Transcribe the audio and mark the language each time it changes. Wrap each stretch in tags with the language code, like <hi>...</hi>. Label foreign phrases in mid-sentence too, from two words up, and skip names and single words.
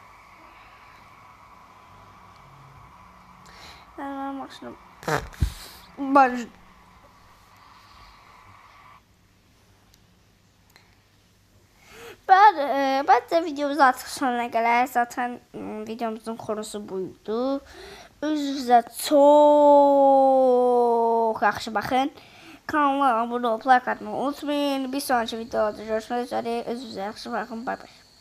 <tr>Ben maşınım. Bence videomuz artık sonuna gələr. Zaten videomuzun konusu buydu.</tr> <az>Özünüzə çox yaxşı baxın. Kanala abunə olub like atmayı unutmayın.</az> <tr>Bir sonraki videoda görüşmək üzere.</tr> <az>Özünüzə yaxşı baxın.</az> <en>Bay bay.</en>